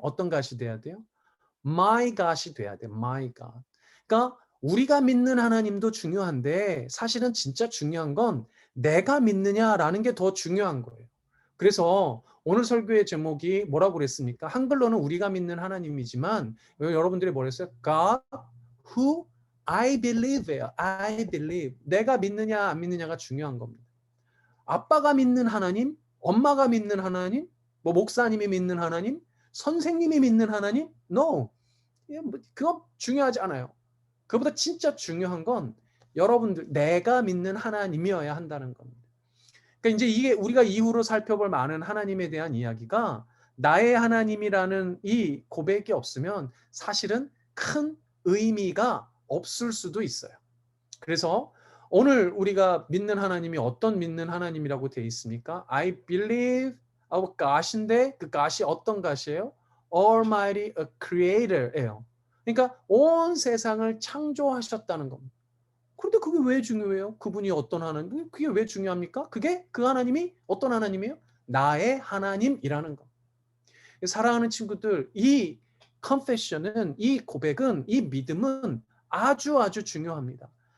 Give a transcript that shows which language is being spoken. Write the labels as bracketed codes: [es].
[ko] 어떤 God이 돼야 돼요? [en] My God [ko] 이 돼야 돼요. [en] My God. [ko] 그러니까 우리가 믿는 하나님도 중요한데 사실은 진짜 중요한 건 내가 믿느냐라는 게 더 중요한 거예요. 그래서 오늘 설교의 제목이 뭐라고 그랬습니까? 한글로는 우리가 믿는 하나님이지만 여러분들이 뭐랬어요? [en] God who I believe예요. I believe. [ko] 내가 믿느냐 안 믿느냐가 중요한 겁니다. 아빠가 믿는 하나님, 엄마가 믿는 하나님, 뭐 목사님이 믿는 하나님, 선생님이 믿는 하나님? [en] No. [ko] 그건 중요하지 않아요. 그보다 진짜 중요한 건 여러분들 내가 믿는 하나님이어야 한다는 겁니다. 그러니까 이제 이게 우리가 이후로 살펴볼 많은 하나님에 대한 이야기가 나의 하나님이라는 이 고백이 없으면 사실은 큰 의미가 없을 수도 있어요. 그래서 오늘 우리가 믿는 하나님이 어떤 믿는 하나님이라고 되어 있습니까? [en] I believe our God인데 그 God이 어떤 God이에요? Almighty Creator예요. [ko] 그러니까 온 세상을 창조하셨다는 겁니다. 그런데 그게 왜 중요해요? 그분이 어떤 하나님? 그게 왜 중요합니까? 그게 그 하나님이 어떤 하나님이에요? 나의 하나님이라는 것. 사랑하는 친구들, 이 confession은 이 고백은 이 믿음은 아주 중요합니다.